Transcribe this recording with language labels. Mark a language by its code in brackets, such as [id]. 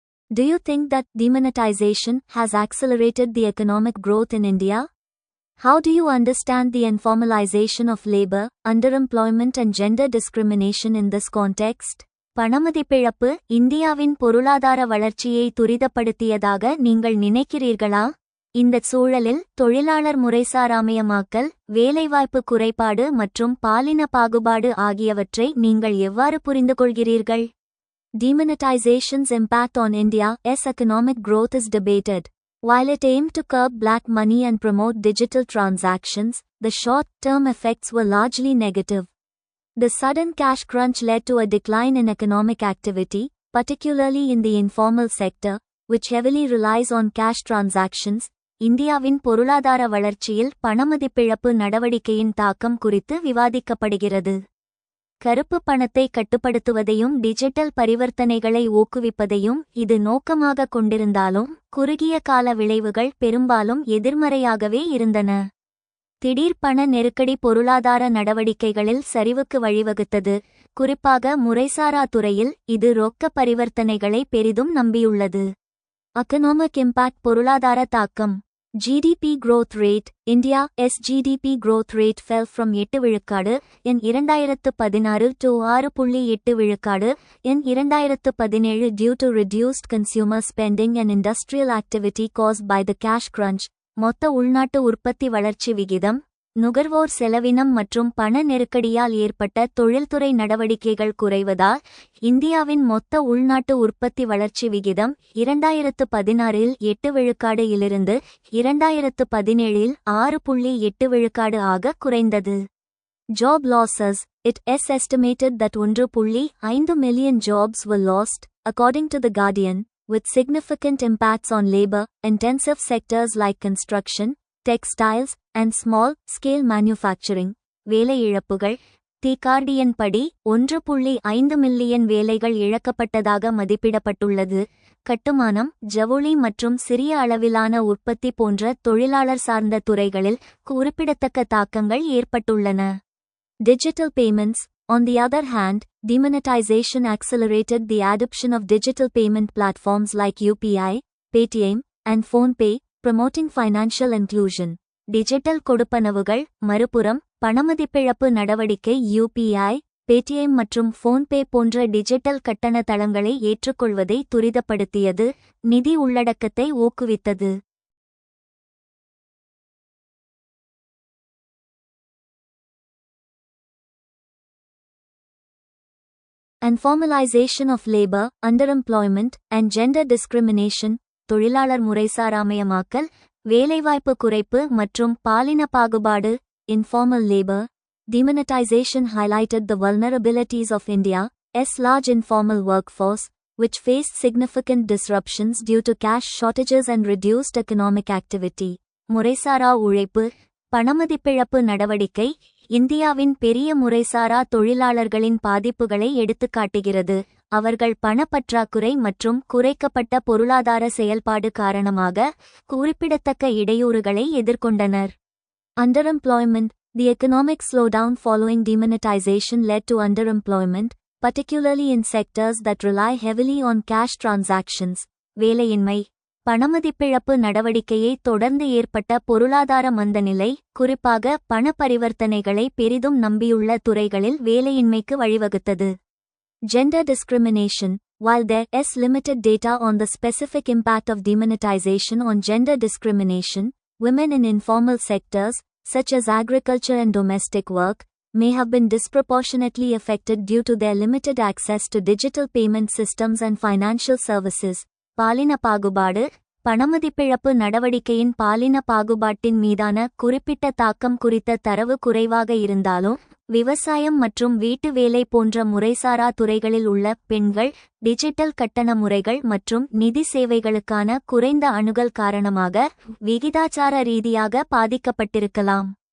[en] Do you think that demonetization has accelerated the economic growth in India? How do you understand the informalization of labor, underemployment and gender discrimination in this context? [ta] பணமதிப்பிழப்பு இந்தியாவின் பொருளாதார வளர்ச்சியை துரிதப்படுத்தியதாக நீங்கள் நினைக்கிறீர்களா? இந்தச் சூழலில் தொழிலாளர் முறைசாராமயமாக்கல், வேலைவாய்ப்பு குறைபாடு மற்றும் பாலின பாகுபாடு ஆகியவற்றை நீங்கள் எவ்வாறு புரிந்துகொள்கிறீர்கள்? [en] Demonetization's impact on India's economic growth is debated. While it aimed to curb black money and promote digital transactions, the short-term effects were largely negative. The sudden cash crunch led to a decline in economic activity, particularly in the informal sector, which heavily relies on cash transactions. [ta] இந்தியாவின் பொருளாதார வளர்ச்சியில் பணமதிப்பிழப்பு நடவடிக்கையின் தாக்கம் குறித்து விவாதிக்கப்படுகிறது. கருப்பு பணத்தை கட்டுப்படுத்துவதையும் டிஜிட்டல் பரிவர்த்தனைகளை ஊக்குவிப்பதையும் இது நோக்கமாக கொண்டிருந்தாலும் குறுகிய கால விளைவுகள் பெரும்பாலும் எதிர்மறையாகவே இருந்தன. திடீர் பண நெருக்கடி பொருளாதார நடவடிக்கைகளில் சரிவுக்கு வழிவகுத்தது. குறிப்பாக முறைசாரா துறையில் இது ரொக்க பரிவர்த்தனைகளை பெரிதும் நம்பியுள்ளது. [en] economic impact [ta] பொருளாதார தாக்கம் [en] GDP growth rate India's GDP growth rate fell from 8 விழுக்காடு in 2016 to 6.8 விழுக்காடு in 2017 due to reduced consumer spending and industrial activity caused by the cash crunch. [ta] மொத்த உள்நாட்டு உற்பத்தி வளர்ச்சி விகிதம் நுகர்வோர் செலவினம் மற்றும் பண நெருக்கடியால் ஏற்பட்ட தொழில்துறை நடவடிக்கைகள் குறைவதால் இந்தியாவின் மொத்த உள்நாட்டு உற்பத்தி வளர்ச்சி விகிதம் 2016 8 விழுக்காடு இலிருந்து 2017 6.8 விழுக்காடு ஆக குறைந்தது. [en] Job losses It is estimated that 1.5 million jobs were lost, according to The Guardian, with significant impacts on labor-intensive sectors like construction, textiles, and small-scale manufacturing. [ta] வேலை இழப்புகள் தி கார்டியன் படி 1.5 மில்லியன் வேலைகள் இழக்கப்பட்டதாக மதிப்பிடப்பட்டுள்ளது. கட்டுமானம், ஜவுளி மற்றும் சிறிய அளவிலான உற்பத்தி போன்ற தொழிலாளர் சார்ந்த துறைகளில் குறிப்பிடத்தக்க தாக்கங்கள் ஏற்பட்டுள்ளன. [en] Digital payments On the other hand, demonetization accelerated the adoption of digital payment platforms like UPI, Paytm, and PhonePe, promoting financial inclusion. [ta] Digital கொடுப்பனவுகள் மறுபுறம் பணமதிப்பிழப்பு நடவடிக்கை UPI, Paytm மற்றும் PhonePe போன்ற டிஜிட்டல் கட்டண தளங்களை ஏற்றுக்கொள்வதை துரிதப்படுத்தியது, நிதி உள்ளடக்கத்தை ஊக்குவித்தது. [en] Informalization of labor, underemployment, and gender discrimination. [ta] தொழிலாளர் முறைசாராமயமாக்கல், வேலைவாய்ப்பு குறைப்பு மற்றும் பாலின பாகுபாடு [en] informal labor. Demonetization highlighted the vulnerabilities of India's large informal workforce, which faced significant disruptions due to cash shortages and reduced economic activity. [ta] முறைசாரா உழைப்பு பணமதிப்பிழப்பு நடவடிக்கை இந்தியாவின் பெரிய முறைசாரா தொழிலாளர்களின் பாதிப்புகளை எடுத்துக்காட்டுகிறது. அவர்கள் பணப்பற்றாக்குறை மற்றும் குறைக்கப்பட்ட பொருளாதார செயல்பாடு காரணமாக குறிப்பிடத்தக்க இடையூறுகளை எதிர்கொண்டனர். [en] Underemployment The economic slowdown following demonetization led to underemployment, particularly in sectors that rely heavily on cash transactions. வேலையின்மை [ta] பணமதிப்பிழப்பு நடவடிக்கையை தொடர்ந்து ஏற்பட்ட பொருளாதார மந்தநிலை, குறிப்பாக பண பரிவர்த்தனைகளை பெரிதும் நம்பியுள்ள துறைகளில் வேலையின்மைக்கு வழிவகுத்தது. [en] Gender discrimination. While there is limited data on the specific impact of demonetization on gender discrimination, women in informal sectors, such as agriculture and domestic work, may have been disproportionately affected due to their limited access to digital payment systems and financial services. [ta] பாலின பாகுபாடு. பணமதிப்பிழப்பு நடவடிக்கையின் பாலின பாகுபாட்டின் மீதான குறிப்பிட்ட தாக்கம் குறித்த தரவு குறைவாக இருந்தாலும், விவசாயம் மற்றும் வீட்டு வேலை போன்ற முறைசாரா துறைகளில் உள்ள பெண்கள், டிஜிட்டல் கட்டண முறைகள் மற்றும் நிதி சேவைகளுக்கான குறைந்த அணுகல் காரணமாக விகிதாச்சார ரீதியாக பாதிக்கப்பட்டிருக்கலாம்.